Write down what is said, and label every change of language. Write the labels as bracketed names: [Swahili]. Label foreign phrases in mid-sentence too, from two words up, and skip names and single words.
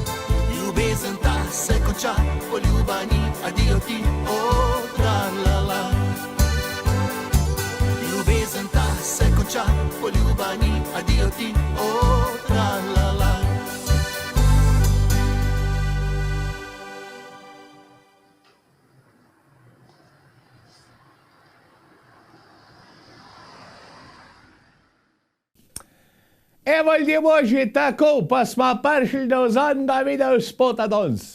[Slovenian] Ljubezen ta se konča, poljuba ni, adijo ti, tra-la-la. sreća, poljubani, adio ti, o, tra-la-la. Evo Božji, tako pa smo prišli do zadnjega video spota danes.